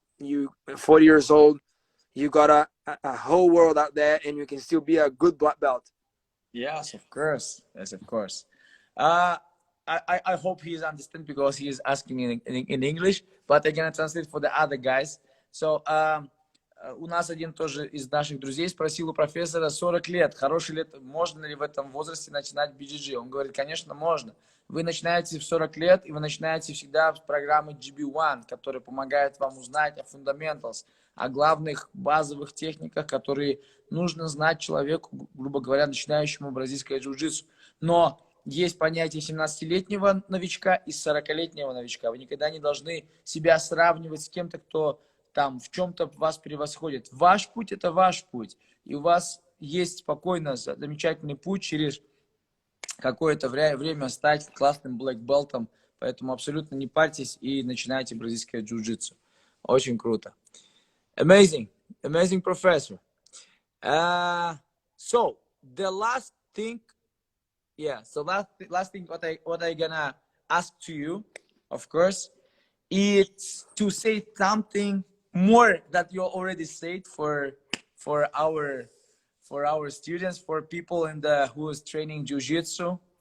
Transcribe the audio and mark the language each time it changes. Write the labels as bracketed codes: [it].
[en] You 40 years old, you got a whole world out there, and you can still be a good black belt. Yes, of course. Yes, of course. I hope he is understand because he is asking in English, but I'm gonna translate for the other guys. [ru] So, у нас один тоже из наших друзей спросил у профессора: 40 лет, хороший лет, можно ли в этом возрасте начинать BJJ? Он говорит, конечно, можно. Вы начинаете в 40 лет, и вы начинаете всегда с программы GB1, которая помогает вам узнать о fundamentals, о главных базовых техниках, которые нужно знать человеку, грубо говоря, начинающему бразильское джиу-джитсу. Но есть понятие 17-летнего новичка и 40-летнего новичка. Вы никогда не должны себя сравнивать с кем-то, кто там в чем-то вас превосходит. Ваш путь – это ваш путь. И у вас есть спокойно замечательный путь через какое-то время стать классным блэк-белтом. Поэтому абсолютно не парьтесь и начинайте бразильское джиу-джитсу. Очень круто. [en] Amazing. Amazing, professor. So, the last thing, last thing what I gonna ask to you, of course, is to say something more that you already said for our students, for people who is training jiu-jitsu.